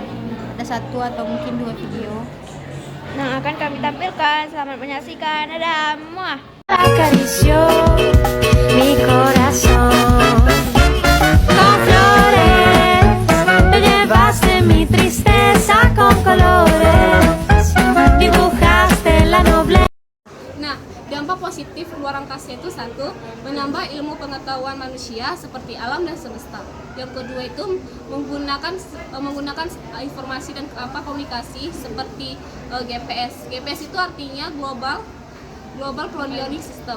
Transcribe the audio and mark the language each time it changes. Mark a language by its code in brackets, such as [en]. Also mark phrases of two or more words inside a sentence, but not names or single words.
[id] Ada 1 atau mungkin 2 video yang akan kami tampilkan. Selamat menyaksikan. Dadah, muah. [es] Acarició mi corazón con flores, te llevaste mi tristeza con colores, dibujaste la nobleza. [id] Nah, dampak positif luar angkasa yaitu satu, menambah ilmu pengetahuan manusia seperti alam dan semesta. Yang kedua itu menggunakan informasi dan komunikasi seperti GPS. GPS itu artinya [en] Global Positioning System.